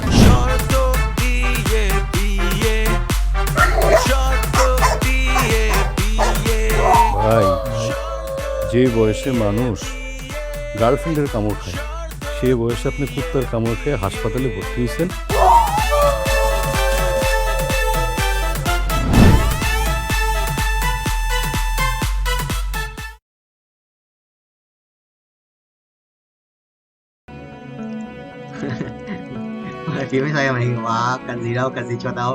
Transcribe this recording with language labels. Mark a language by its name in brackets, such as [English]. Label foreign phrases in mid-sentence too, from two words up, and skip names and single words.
[Bangla] শর্ত দিয়ে বিয়ে, শর্ত দিয়ে বিয়ে। ভাই যে বয়সে মানুষ গার্লফ্রেন্ডের কামড় খায়, সে বয়সে আপনি কুত্তার কামড় খেয়ে হাসপাতালে ভর্তি হয়েছেন। [Vietnamese] Phím mới xoay màn hình mà cần gì đâu, cần gì cho đâu.